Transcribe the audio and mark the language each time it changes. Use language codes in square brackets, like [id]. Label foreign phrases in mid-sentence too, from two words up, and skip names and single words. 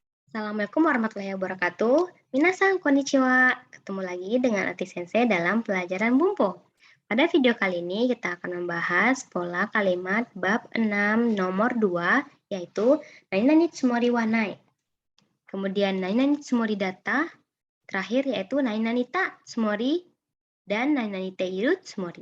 [ar] السلام عليكم ورحمة الله وبركاته. [ja] みなさん こんにちは. [id] Ketemu lagi dengan Ati Sensei dalam pelajaran Bumpo. Pada video kali ini kita akan membahas pola kalimat bab 6 nomor 2 yaitu [ja] 何 つもり は ない. [id] Kemudian [ja] 何 つもり だった, [id] terakhir yaitu [ja] 何 た つもり [id] dan [ja] 何 て いる つもり.